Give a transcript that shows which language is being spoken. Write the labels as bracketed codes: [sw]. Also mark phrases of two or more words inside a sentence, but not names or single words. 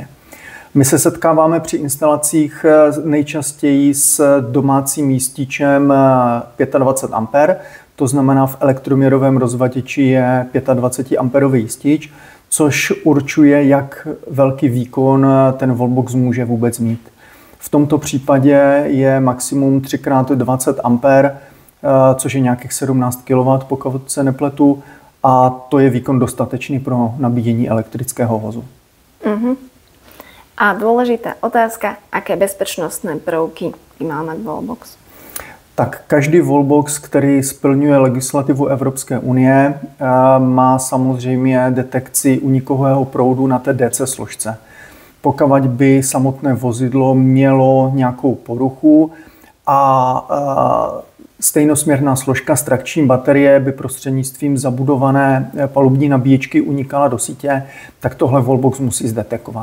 [cs] My se setkáváme při instalacích nejčastěji s domácím jističem 25 A, to znamená v elektroměrovém rozvaděči je 25 A jistič, což určuje, jak velký výkon ten wallbox může vůbec mít. V tomto případě je maximum 3x20 A, což je nějakých 17 kW, pokud se nepletu, a to je výkon dostatečný pro nabíjení elektrického vozu. [sk] A dôležitá otázka, aké bezpečnostné prvky by mal mať wallbox? [cs] Tak každý wallbox, který splňuje legislativu Evropské unie, má samozřejmě detekci unikového proudu na té DC složce. Pokud by samotné vozidlo mělo nějakou poruchu a stejnosměrná složka z trakční baterie by prostřednictvím zabudované palubní nabíječky unikala do sítě, tak tohle wallbox musí zdetekovat.